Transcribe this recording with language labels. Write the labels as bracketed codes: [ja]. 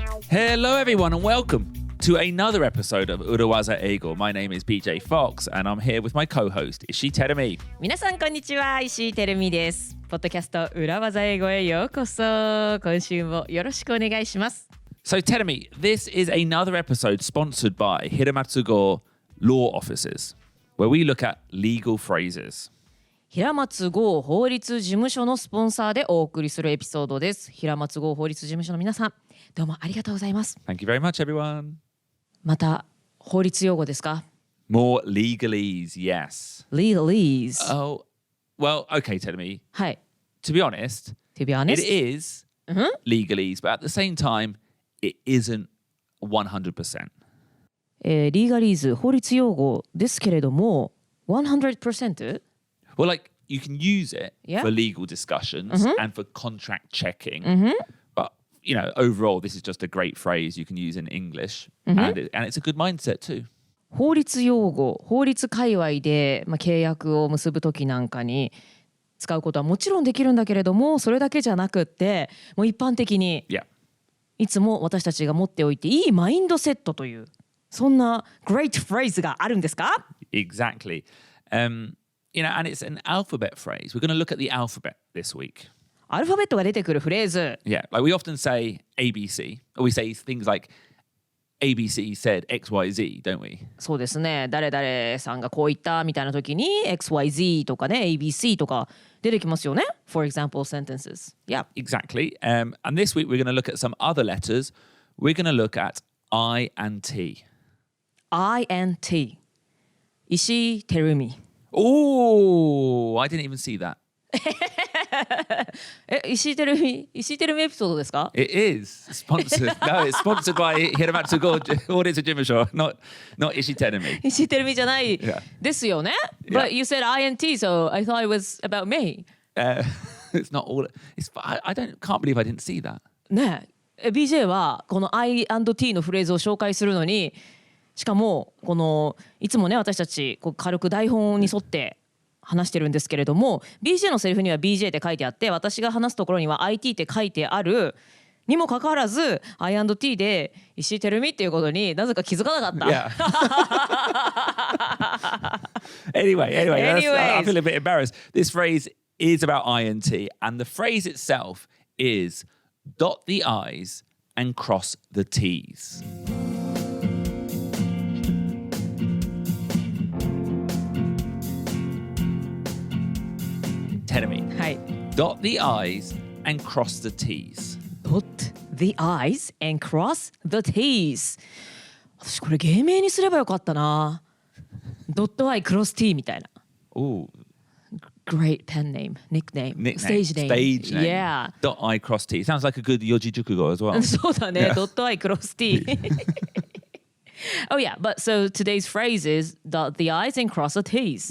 [en] Hello everyone and welcome to another episode of 裏技英語. My name is BJ Fox and I'm here with my co-host 石井てるみ。 [ja] 皆さんこんにちは、石井てるみです。ポッドキャスト裏技英語へようこそ。今週もよろしくお願いします。 [en] So Terumi, this is another episode sponsored by Hiramatsu Go Law Offices, where we look at legal phrases. [ja] 平松剛法律事務所のスポンサーでお送りするエピソードです。平松剛法律事務所の皆さん、どうもありがとうございます。 [en] Thank you very much, everyone. [ja] また法律用語ですか？ [en] More legalese, yes. Legalese. Oh, well, okay, Terumi. [ja] はい。 [en] To be honest, To be honest, it is legalese, but at the same time, it isn't 100%. [ja] リーガリーズ法律用語ですけれども、100%? [en] Well, like, you can use it Yeah. for legal discussions and for contract checking. But, you know, overall, this is just a great phrase you can use in English. And it's a good mindset too. [ja] 法律用語、法律界隈で、契約を結ぶときなんかに使うことはもちろんできるんだけれども、それだけじゃなくってもう一般的に [en] Yeah. [ja] いつも私たちが持っておいていいマインドセットというそんな [en] great phrase [ja] があるんですか？ [en] Exactly. You know, and it's an alphabet phrase. We're going to look at the alphabet this week. [ja] アルファベットが出てくるフレーズ。 [en] Yeah, like we often say ABC, or we say things like ABC said XYZ, don't we? [ja] そうですね。誰々さんがこう言ったみたいな時に XYZ とかね ABC とか出てきますよね。 [en] For example sentences. Yeah. Exactly. And this week we're going to look at some other letters. We're going to look at I and T. I and T. 石井てるみ。 Oh, I didn't even see that. [ja] 石井てるみエピソードですか？ [en] It is sponsored. No, it's sponsored by Hiramatsu Go Audit Jimusho, not Ishiterumi. [ja] 石井てるみじゃない [en] Yeah. [ja] ですよね。 [en] Yeah. But you said I and T, so I thought it was about me. It's not all. I can't believe I didn't see that. [ja] ねえ、BJ はこの I and T のフレーズを紹介するのに、しかもこのいつもね私たちこう軽く台本に沿って話してるんですけれども、 BJ のセリフには BJ って書いてあって、私が話すところには IT って書いてあるにもかかわらず I and T で石井てるみっていうことになぜか気づかなかった。 [en] Yeah. Anyway, I feel a bit embarrassed. This phrase is about I and T, and the phrase itself is dot the I's and cross the T's. Tell me. [ja] はい。 [en] Dot the I's and cross the T's. Dot the I's and cross the T's. [ja] 私これ芸名にすればよかったな。 [en] Dot I cross T [ja] みたいな。 [en] Ooh. Great pen name, nickname, stage name. Stage name. Yeah. Dot I cross T. Sounds like a good Yoji Jukugo as well. [ja] そうだね。 [en] Dot I cross T. Oh yeah, but so today's phrase is dot the I's and cross the T's.